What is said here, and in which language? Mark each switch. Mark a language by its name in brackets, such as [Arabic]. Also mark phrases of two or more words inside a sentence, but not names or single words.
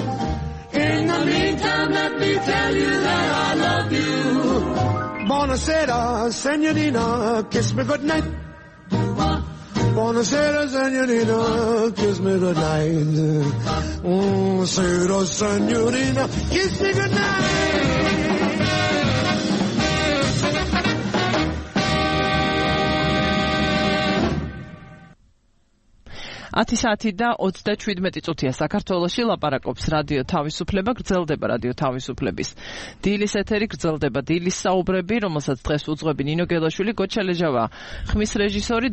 [English] In the meantime, let me tell you that I love you. [Italian] Buonasera, Senorita, [English] kiss me goodnight. [Italian] Buonasera, Senorita, [English] kiss me goodnight. [Italian] Buonasera, Senorita, [English] kiss me goodnight. [Georgian] ათი საათი და 37 წუთია საქართველოში ლაპარაკობს რადიო თავისუფლება, გრძელდება რადიო თავისუფლების დილის ეთერი, გრძელდება დილის საუბრები, რომელსაც დღეს უძღვები ნინო გელაშვილი, გოჩალეჟავა ხმის რეჟისორი.